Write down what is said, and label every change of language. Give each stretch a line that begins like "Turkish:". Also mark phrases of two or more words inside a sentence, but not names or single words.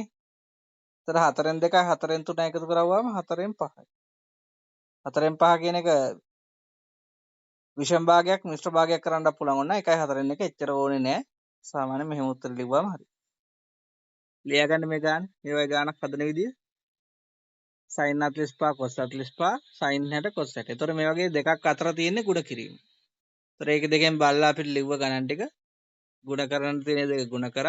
Sinhala: ඒතර හතරෙන් දෙකයි හතරෙන් තුන එකතු කරාම හතරෙන් පහයි. හතරෙන් පහ කියන එක විෂම භාගයක් මිශ්‍ර භාගයක් කරන්නත් පුළුවන්. ඔන්න 1යි 4න් 1 එච්චර ඕනේ නෑ. සාමාන්‍ය මෙහෙම උත්තර ලිව්වම හරි. ලියා ගන්න මේ ගාන. මේ වගේ ගානක් හදන විදිය. sin 45 cos 45 sin 60 cos 60. ඒතර මේ වගේ දෙකක් අතර තියෙන්නේ ගුණ කිරීම. ඒතර ඒක දෙකෙන් බලලා අපිට ලිව්ව ගණන් ටික ගුණ කරන්න තියෙන දෙක ගුණ කරා.